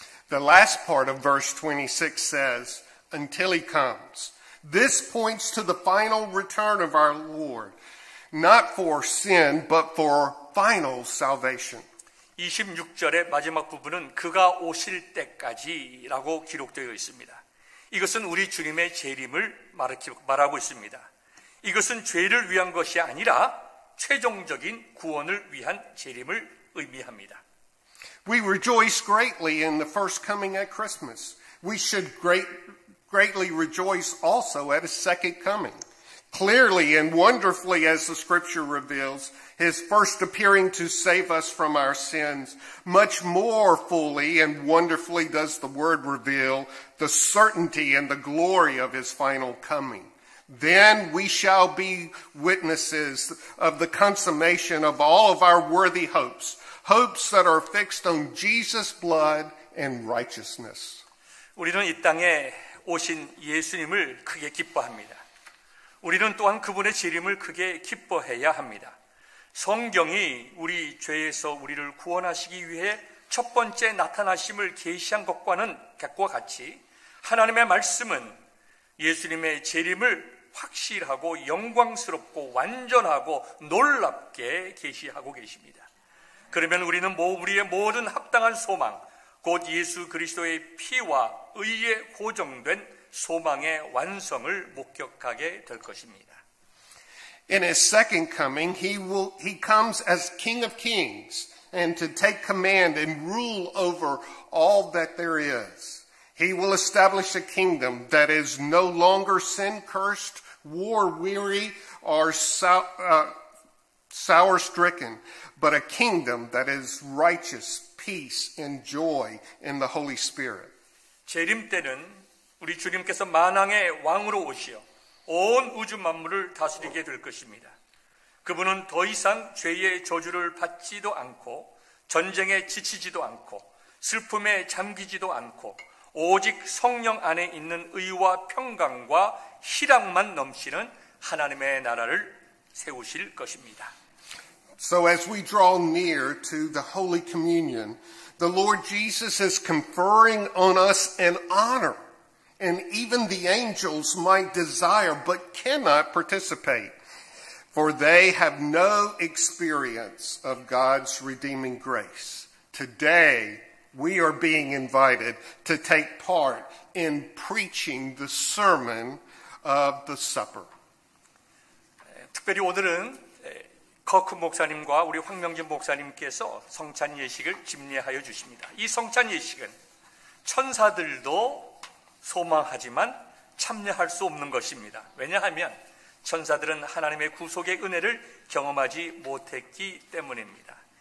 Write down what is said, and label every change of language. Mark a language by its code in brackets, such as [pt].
[en] The last part of verse 26 says, until he comes. This points to the final return of our Lord, not for sin, but for final salvation. [ko] 26절의 마지막 부분은 그가 오실 때까지라고 기록되어 있습니다. 이것은 우리 주님의 재림을 말하고 있습니다. 이것은 죄를 위한 것이 아니라 최종적인 구원을 위한 재림을 의미합니다. [en] We rejoice greatly in the first coming at Christmas. We should greatly rejoice also at his second coming. Clearly and wonderfully, as the scripture reveals, his first appearing to save us from our sins, much more fully and wonderfully does the word reveal the certainty and the glory of his final coming. Then we shall be witnesses of the consummation of all of our worthy hopes, hopes that are fixed on Jesus' blood and righteousness. [ko] 우리는 이 땅에 오신 예수님을 크게 기뻐합니다. 우리는 또한 그분의 재림을 크게 기뻐해야 합니다. 성경이 우리 죄에서 우리를 구원하시기 위해 첫 번째 나타나심을 계시한 것과 같이 하나님의 말씀은 예수님의 재림을 확실하고 영광스럽고 완전하고 놀랍게 계시하고 계십니다. 그러면 우리는 우리의 모든 합당한 소망, 곧 예수 그리스도의 피와 의에 고정된 소망의 완성을 목격하게 될 것입니다. [en] In his second coming, he comes as King of Kings and to take command and rule over all that there is. He will establish a kingdom that is no longer sin-cursed, war-weary, or sour-stricken, but a kingdom that is righteous, peace, and joy in the Holy Spirit. [ko] 재림 때는 우리 주님께서 만왕의 왕으로 오시어 온 우주 만물을 다스리게 될 것입니다. 그분은 더 이상 죄의 저주를 받지도 않고 전쟁에 지치지도 않고 슬픔에 잠기지도 않고 오직 성령 안에 있는 의와 평강과 희락만 넘치는 하나님의 나라를 세우실 것입니다. [en] So as we draw near to the Holy Communion, the Lord Jesus is conferring on us an honor, and even the angels might desire but cannot participate, for they have no experience of God's redeeming grace. Today, we are being invited to take part in preaching the sermon of the supper. [ko] 특별히 오늘은 커크 목사님과 우리 황명진 목사님께서 성찬 예식을 집례하여 주십니다. 이 성찬 예식은 천사들도 소망하지만 참여할 수 없는 것입니다. 왜냐하면 천사들은 하나님의 구속의 은혜를 경험하지 못했기 때문입니다.